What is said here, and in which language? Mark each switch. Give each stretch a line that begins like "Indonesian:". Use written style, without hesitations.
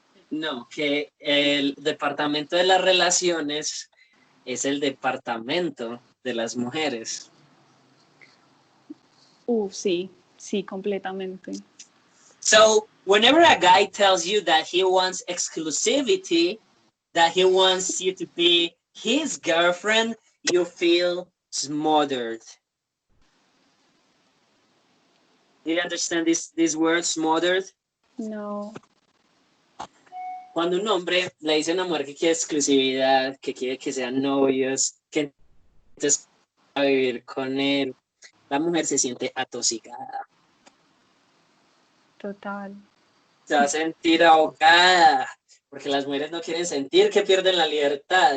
Spanish: No, que el departamento de las relaciones es el departamento de las mujeres. Sí, sí, completamente.
English: So whenever a guy tells you that he wants exclusivity, that he wants you to be his girlfriend, you feel smothered. Do you understand this word, smothered? No.
Spanish: Cuando un hombre le dice a una mujer que quiere exclusividad, que quiere que sean novios, que entonces va a vivir con él, la mujer se siente atosigada. Total. Se va a sentir ahogada, porque las mujeres no quieren sentir que pierden la libertad.